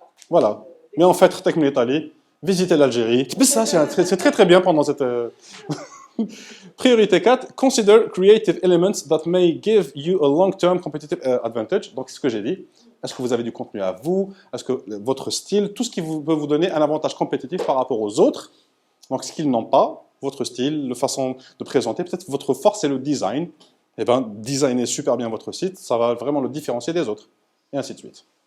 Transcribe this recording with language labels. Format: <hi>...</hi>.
<fr>Voilà. Mais en fait, avec l'Italie, visiter l'Algérie. Ça, c'est très très bien pendant cette... Priorité 4,</fr> <en>consider creative elements that may give you a long-term competitive advantage.</en> <fr>Donc, c'est ce que j'ai dit. Est-ce que vous avez du contenu à vous? Est-ce que votre style, tout ce qui peut vous donner un avantage compétitif par rapport aux autres? Donc, ce qu'ils n'ont pas, votre style, la façon de présenter, peut-être votre force, c'est le design. Eh bien, designer super bien votre site, ça va vraiment le différencier des autres. Et ainsi de suite.</fr>